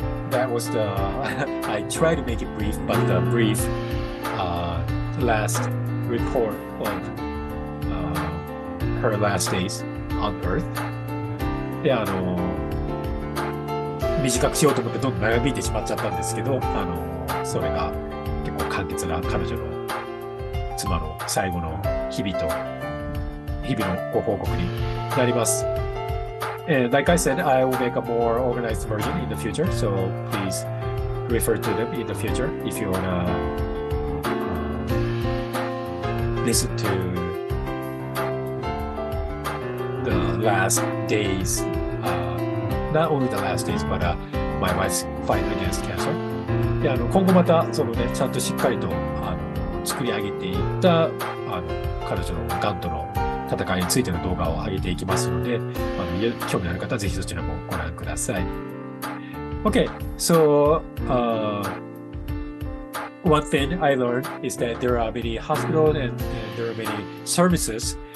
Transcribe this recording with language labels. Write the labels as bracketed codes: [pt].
[en] That was the I tried to make it brief, but the brief last report of her last days on Earth. [ja] で、短くしようと思ってどんどん長引いてしまっちゃったんですけど、それが結構簡潔な彼女の妻の最後の日々のご報告になります。 [en] And like I said, I will make a more organized version in the future, so please refer to them in the future if you wanna listen to the last days, not only the last days, but my wife's fight against cancer. [ja] で、今後またそのね、ちゃんとしっかりと作り上げていった彼女のがんとの戦いについての動画を上げていきますので、興味のある方はぜひそちらもご覧ください。 [en] Okay, so one thing I learned is that there are many hospitals and there are many services.